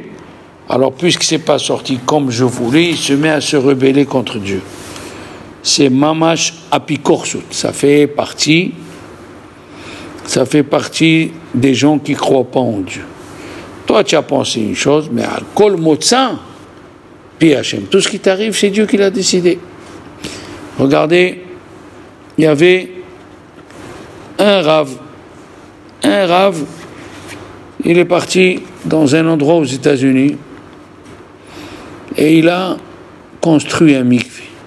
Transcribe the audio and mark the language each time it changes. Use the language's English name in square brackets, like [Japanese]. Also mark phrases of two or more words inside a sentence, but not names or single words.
[French] Alors puisque c'est pas sorti comme je voulais, il se met à se rebeller contre Dieu. [Hebrew] C'est ממש אפיקורסות. [French] Ça fait partie des gens qui ne croient pas en Dieu. Toi, tu as pensé une chose, mais [Hebrew] על כל מוצא פי השם. [French] Tout ce qui t'arrive, c'est Dieu qui l'a décidé. Regardez, il y avait un rave, il est parti dans un endroit aux États-Unis et il a construit un mikvé.